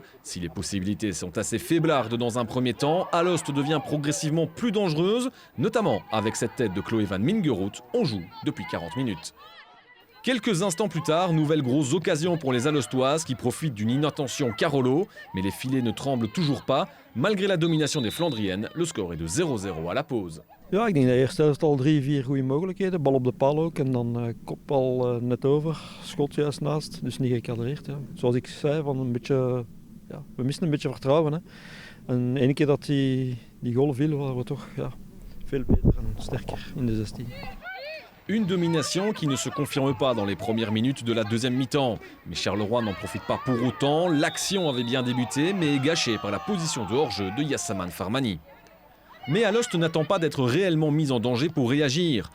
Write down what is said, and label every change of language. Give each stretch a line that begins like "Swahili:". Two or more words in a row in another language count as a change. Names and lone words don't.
French: Si les possibilités sont assez faiblardes dans un premier temps, Alost devient progressivement plus dangereuse, notamment avec cette tête de Chloé van Mingeroth. On joue depuis 40 minutes. Quelques instants plus tard, nouvelle grosse occasion pour les Alostoises qui profitent d'une inattention Carolo, mais les filets ne tremblent toujours pas. Malgré la domination des Flandriennes, le score est de 0-0 à la pause.
Dutch: Ja, ik denk dat eerst helft al 3-4 goede mogelijkheden. Bal op de paal ook en dan kopbal net over, schot juist naast. Dus niet gecadreerd. Ja. Zoals ik zei, van een beetje, ja, we missen een beetje vertrouwen. Hè. En de ene keer dat die goal viel, waren we toch veel beter en sterker in de 16.
French: Une domination qui ne se confirme pas dans les premières minutes de la deuxième mi-temps. Mais Charleroi n'en profite pas pour autant. L'action avait bien débuté, mais est gâchée par la position de hors-jeu de Yassaman Farmani. Mais Alost n'attend pas d'être réellement mis en danger pour réagir.